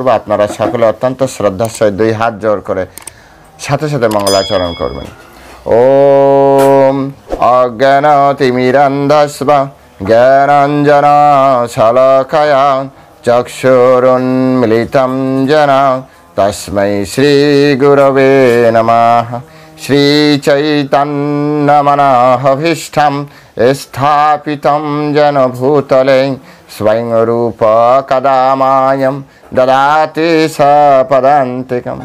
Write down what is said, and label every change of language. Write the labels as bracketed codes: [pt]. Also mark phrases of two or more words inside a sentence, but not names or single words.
[bn] আপনারা সকলে অত্যন্ত শ্রদ্ধার সহিত দুই হাত জোর করে সাথে সাথে মঙ্গলাচরণ করবেন। [sa] ওম অজ্ঞানতিমিরান্ধস্ব জ্ঞানাঞ্জনা শলাকায়া চক্ষুরুন্মিলিतं येन तस्मै श्रीगुरवे नमः। श्रीचैतन्यमनोभीष्टं स्थापितं येन भूतले स्वयं रूप कदा मायं ददाति सपदान्तिकम्।